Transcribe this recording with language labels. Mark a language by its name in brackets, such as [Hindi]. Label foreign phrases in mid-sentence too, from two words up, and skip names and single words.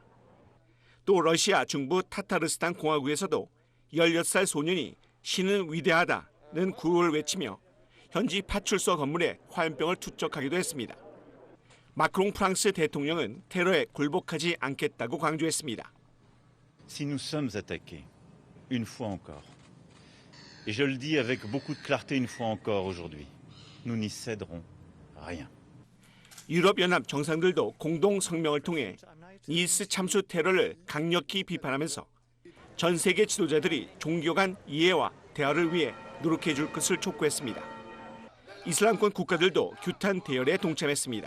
[Korean] 또 러시아 중부 타타르스탄 공화국에서도 16살 소년이 신은 위대하다는 구호를 외치며 현지 파출소 건물에 화염병을 투척하기도 했습니다. 마크롱 프랑스 대통령은 테러에 굴복하지 않겠다고 강조했습니다. [French] Si nous sommes attaqués une fois encore, et je le dis avec beaucoup de clarté une fois encore aujourd'hui, nous n'y céderons rien. [Korean] 유럽연합 정상들도 공동 성명을 통해 니스 참수 테러를 강력히 비판하면서 전 세계 지도자들이 종교 간 이해와 대화를 위해 노력해 줄 것을 촉구했습니다. 이슬람권 국가들도 규탄 대열에 동참했습니다.